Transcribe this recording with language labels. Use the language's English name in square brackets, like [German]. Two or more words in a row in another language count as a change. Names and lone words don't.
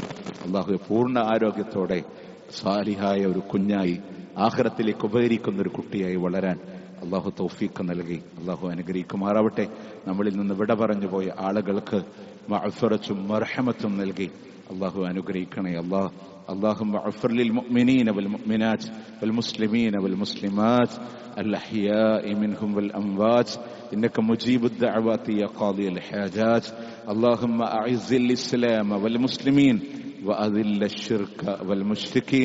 [Malayalam] അള്ളാഹു പൂർണ്ണ ആരോഗ്യത്തോടെ സാലിഹായ ഒരു കുഞ്ഞായി ആഖിറത്തിലേക്ക് ഉപകരിക്കുന്ന ഒരു കുട്ടിയായി വളരാൻ അള്ളാഹു തൗഫീഖ് നൽകി അള്ളാഹു അനുഗ്രഹിക്കുമാറാവട്ടെ. നമ്മളിൽ നിന്ന് വിട പറഞ്ഞു പോയ ആളുകൾക്ക് മഅ്ഫിറത്തും മർഹമത്തും നൽകി അള്ളാഹു അനുഗ്രഹിക്കണേ. [Arabic] اللهم اغفر للمؤمنين والمؤمنات والمسلمين والمسلمات الأحياء منهم والأموات إنك مجيب الدعوات يا قاضي الحاجات. اللهم أعز الإسلام والمسلمين وأذل الشرك والمشركين.